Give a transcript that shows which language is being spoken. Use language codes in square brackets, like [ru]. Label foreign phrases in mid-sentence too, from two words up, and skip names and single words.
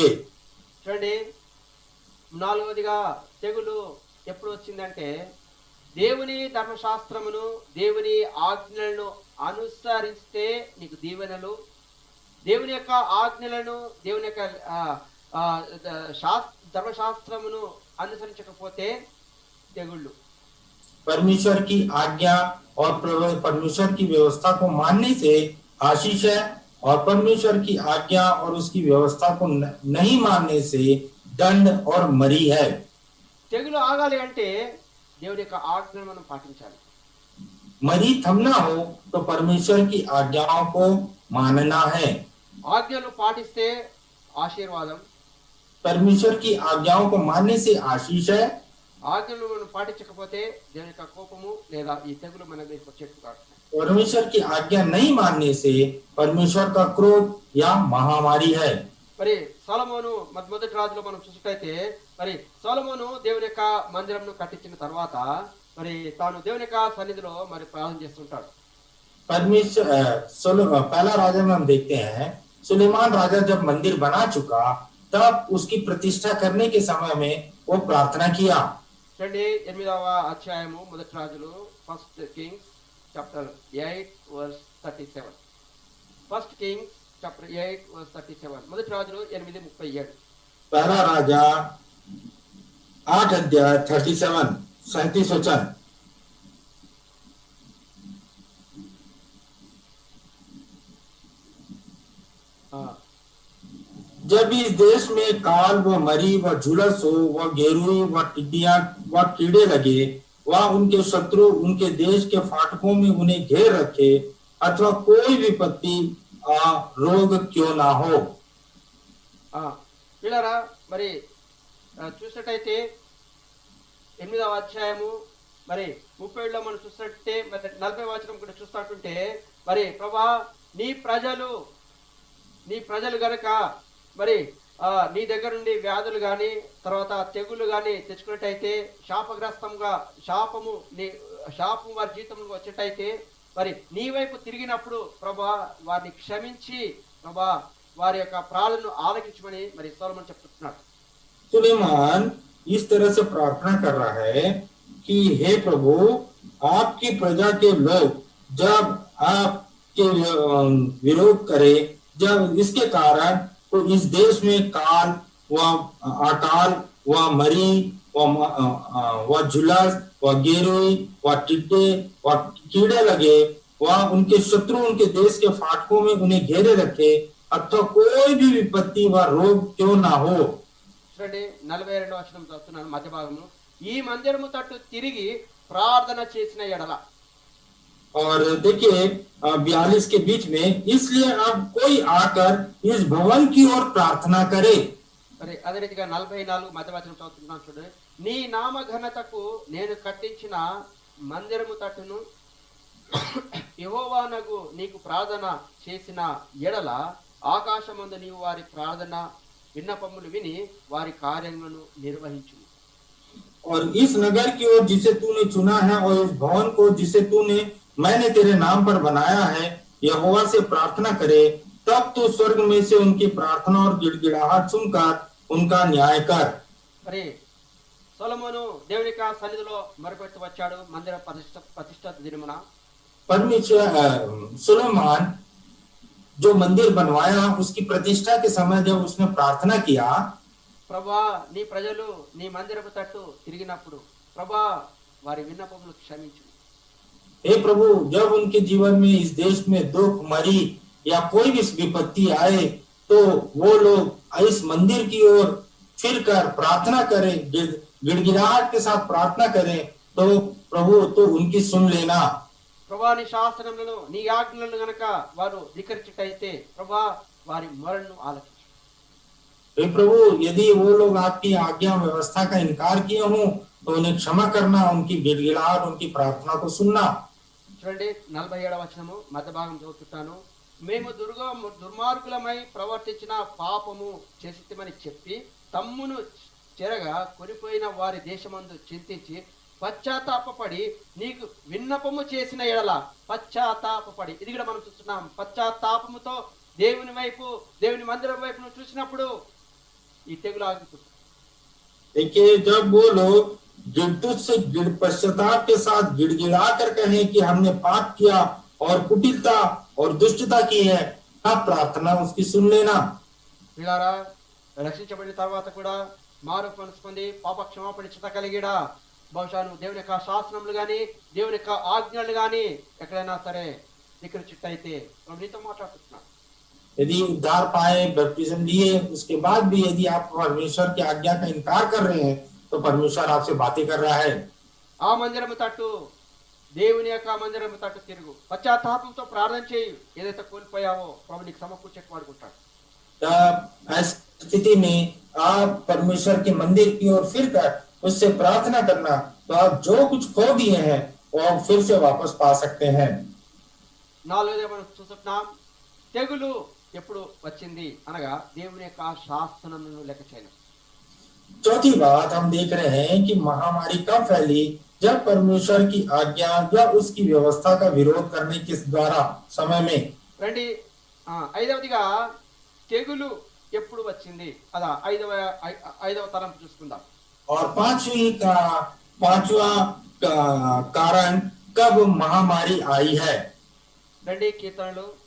[te] చూడండి నాలుగవదిగా తెగులు ఎప్పుడు వచ్చిందంటే దేవుని ధర్మశాస్త్రమును దేవుని ఆజ్ఞలను అనుసరిస్తే నీకు దీవెనలు, దేవుని యొక్క ఆజ్ఞలను దేవుని యొక్క ధర్మశాస్త్రమును అనుసరించకపోతే తెగుళ్ళు. [hi] परमेश्वर की आज्ञा और परमेश्वर की व्यवस्था को मानने से आशीष है और परमेश्वर की आज्ञा और उसकी व्यवस्था को नहीं मानने से दंड और मरी है। [te] తెగులు ఆగాలి అంటే దేవుని యొక్క ఆజ్ఞను మనం పాటించాలి. [hi] मरी थमना हो तो परमेश्वर की आज्ञाओं को मानना है। [te] ఆజ్ఞలు పాటిస్తే ఆశీర్వాదం, [hi] परमेश्वर की आज्ञाओं को मानने से आशीष है। [te] ఆజ్ఞలు మనం పాటించకపోతే దేవుని యొక్క కోపము లేదా ఈ తెగులు మన మీదకి వచ్చేట్టు కాదు. [hi] परमेश्वर की आज्ञा नहीं मानने से परमेश्वर का क्रोध या महामारी है। [te] మరి సొలొమోను మొదటి రాజులో మనం చూసినట్లయితే మరి సొలొమోను దేవుని యొక్క మందిరంను కట్టించిన తర్వాత మరి తాను దేవుని యొక్క సన్నిధిలో మరి ప్రార్థన చేస్తుంటాడు. [hi] परमेश्वर पहला राजा में हम देखते हैं सुलेमान राजा जब मंदिर बना चुका तब उसकी प्रतिष्ठा करने के समय में वो प्रार्थना किया। [te] చూడండి 8వ అధ్యాయము మొదటి రాజులు, [en] First Kings chapter 8 verse 37. First Kings chapter 8 verse 37. [te] మొదటి రాజులు 8:37. [hi] पहला राजा 8 अध्याय 37 37 वचन। जब इस देश में काल व मरी व झुलस हो व गेरुई व टिड्डियां व कीड़े लगे व उनके शत्रु उनके देश के फाटकों में उन्हें घेर रखे अथवा कोई विपत्ति रोग क्यों ना हो। [te] పిల్లరా మరి చూసినట్టయితే 8వ అధ్యాయము మరి 37లో మనం చూసినట్టే మరి 40వ వచనం కూడా చూస్తుంటే మరి ప్రభా నీ ప్రజలు గనక మరి నీ దగ్గర నుండి వ్యాధులు గాని తర్వాత తెగులు గాని తెచ్చుకున్నట్టయితే శాపగ్రస్తంగా శాపం వారి జీవితంలో వచ్చేటైతే మరి నీ వైపు తిరిగినప్పుడు ప్రభా వారిని క్షమించి ప్రభా వారి యొక్క ప్రార్థనను ఆలకించమని మరి సొలొమోను చెప్తున్నాడు. [hi] सुलेमान इस तरह से प्रार्थना कर रहा है कि हे प्रभु आपकी प्रजा के लोग जब आपके विरोध करे जब इसके कारण तो इस देश में काल व अकाल व मरी व झुलस व गेरुई व टिड्डे व कीड़े लगे व उनके शत्रु उनके देश के फाटकों में उन्हें घेरे रखे अथवा कोई भी विपत्ति व रोग क्यों ना हो। [te] చూడండి 42వ వచనం చదువుతున్నాను మధ్య భాగంలో, ఈ మందిరము తట్టు తిరిగి ప్రార్థన చేసిన ఎడల. [hi] और देखिए 42 के बीच में इसलिए अब कोई आकर इस भवन की ओर प्रार्थना करे। [te] మరి అదే రీతిగా 44 మధ్య వచనం చదువుతున్నాను చూడండి, నీ నామ ఘనతకు నేను కట్టించిన మందిరము తట్టును యెహోవానగు నీకు ప్రార్థన చేసిన ఎడల ఆకాశమందు నీవు వారి ప్రార్థన విన్నపములు విని వారి కార్యములను నిర్వహించును. [hi] और इस नगर की ओर जिसे तूने चुना है और इस भवन को जिसे तूने मैंने तेरे नाम पर बनाया है, यहोवा से प्रार्थना करे, तब तू स्वर्ग में से उनकी प्रार्थना और गिड़गिड़ाहट सुनकर उनका न्याय कर। [te] మరి సొలొమోను దేవుని యొక్క సన్నిధిలో మొరపెట్టి వచ్చాడు మందిర ప్రతిష్ఠ దినమున. [hi] परमेश्वर सुलेमान जो मंदिर बनवाया उसकी प्रतिष्ठा के समय जब उसने प्रार्थना किया, [te] ప్రభా నీ ప్రజలు నీ మందిరపు తట్టు తిరిగినప్పుడు ప్రభా వారి విన్నపములు క్షమించు. [hi] हे प्रभु, जब उनके जीवन में इस देश में दुख मरी या कोई भी विपत्ति आए तो वो लोग इस मंदिर की ओर फिर कर प्रार्थना करें, गिड़गिड़ाहट के साथ प्रार्थना करें, तो प्रभु तो उनकी सुन लेना। [te] ప్రభా నీ శాసనములను నీ ఆజ్ఞలను గనక వారు ధిక్కరించుటైతే ప్రభా వారి మొరను ఆలకించు. [hi] हे प्रभु, यदि वो लोग आपकी आज्ञा व्यवस्था का इनकार किए हों तो उन्हें क्षमा करना, उनकी गिड़गिड़ाहट उनकी प्रार्थना को सुनना। [te] చూడండి 47వ వచనము మధ్య భాగం చదువుతుంటాను. మేము దుర్మార్గులమై ప్రవర్తించిన పాపము చేసిమని చెప్పి తమ్మును చెరగా కొనిపోయిన వారి దేశమందు చింతించి పశ్చాత్తాపపడి నీకు విన్నపము చేసిన ఎడల పశ్చాత్తాపపడి, ఇది కూడా మనం చూస్తున్నాం. పశ్చాత్తాపముతో దేవుని వైపు దేవుని మందిరం వైపు నువ్వు చూసినప్పుడు ఈ తెగులు ఆగిపోతుంది. [hi] देखिए, जब वो लोग पश्चाताप के साथ गिड़गिड़ा कर कहें कि हमने पाप किया और कुटिलता और दुष्टता की है, तब प्रार्थना उसकी सुन लेना। [te] పిల్లారా, రక్షించబడిన తర్వాత కూడా మారు మనసు పొంది పాప క్షమాపణ చిత్త కలిగిడా బహుశా నువ్వు దేవుని యొక్క శాసనములు గాని దేవుని యొక్క ఆజ్ఞలు గాని ఎక్కడైనా సరే ధిక్కరించినట్టయితే మనం నీతో మాట్లాడుతున్నాం. [hi] यदि उद्धार पाए, बैप्टिज्म लिए, उसके बाद भी यदि आप परमेश्वर की आज्ञा का इनकार कर रहे हैं तो परमेश्वर आपसे बातें कर रहा है। [te] ఆ మందిరము తట్టు దేవుని యొక్క మందిరము తట్టు తిరుగు, పశ్చాత్తాపంతో ప్రార్థన చేయి. ఏదైతే కోల్పోయావో ప్రభు నీకు సమకూర్చేకి వాడుకుంటాడు. [hi] ऐसी स्थिति में आप परमेश्वर के मंदिर की ओर फिर कर उससे प्रार्थना करना, तो आप जो कुछ खो दिए हैं वो आप फिर से वापस पा सकते हैं। [te] నాలుగోది మనం చూస్తున్నాం, తెగులు ఎప్పుడు వచ్చింది అనగా దేవుని యొక్క శాసనములను లెక్క చేయను. [hi] चौथी बात हम देख रहे हैं कि महामारी कब फैली, जब परमेश्वर की आज्ञा या उसकी व्यवस्था का विरोध करने के द्वारा समय में। [te] రండి, ఐదవదిగా తెగులు ఎప్పుడు వచ్చింది అదా ఐదవ తలంపు చూసుకుందాం. [hi] और पांचवा कारण कब महामारी आई है। [te] రండి, కీర్తనలు